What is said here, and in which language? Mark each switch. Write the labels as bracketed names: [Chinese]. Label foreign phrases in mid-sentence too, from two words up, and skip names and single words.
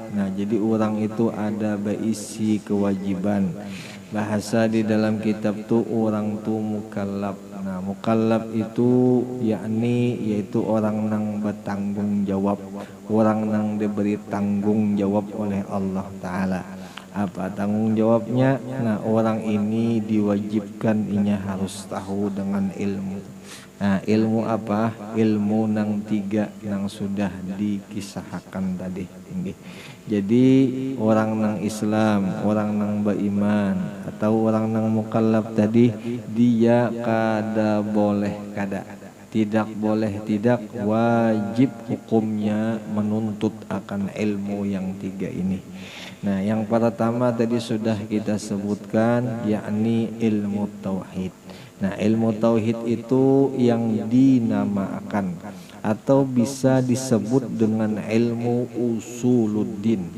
[Indonesian] Nah jadi orang itu ada berisi kewajiban. Bahasa di dalam kitab tuh orang tuh mukallaf. Nah mukallaf itu yakni yaitu orang nang bertanggung jawab, orang nang diberi tanggung jawab oleh Allah Ta'ala. Apa tanggung jawabnya? Nah orang ini diwajibkan inya harus tahu dengan ilmu. Nah ilmu apa? Ilmu nang tiga yang sudah dikisahkan tadi. Jadi orang nang Islam, orang nang beriman, atau orang nang mukallaf tadi, dia [Banjar] kada boleh kada, [Indonesian] tidak boleh tidak, wajib hukumnya menuntut akan ilmu yang tiga ini. Nah yang pertama tadi sudah kita sebutkan, yakni ilmu tauhid. Nah ilmu tauhid itu yang dinamakan atau bisa disebut dengan ilmu usuluddin.